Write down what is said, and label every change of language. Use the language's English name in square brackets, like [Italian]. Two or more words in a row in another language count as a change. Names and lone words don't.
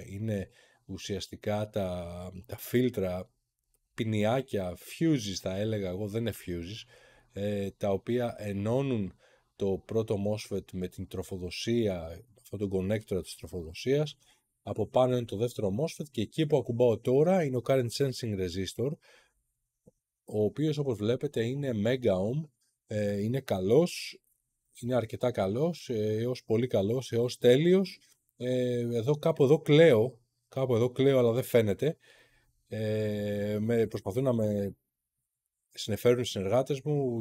[Greek] Είναι ουσιαστικά τα φίλτρα, πινιάκια, fuses θα έλεγα εγώ, δεν είναι fuses, τα οποία ενώνουν το πρώτο MOSFET με την τροφοδοσία, αυτόν τον connector της τροφοδοσίας. Από πάνω είναι το δεύτερο MOSFET και εκεί που ακουμπάω τώρα είναι ο [English] current sensing resistor, [Greek] ο οποίος όπως βλέπετε είναι [English] mega ohm, [Greek] είναι καλός, είναι αρκετά καλός, έως πολύ καλός, έως τέλειος. Κάπου εδώ κλαίω, αλλά δεν φαίνεται. Προσπαθούν να με συνεφέρουν οι συνεργάτες μου.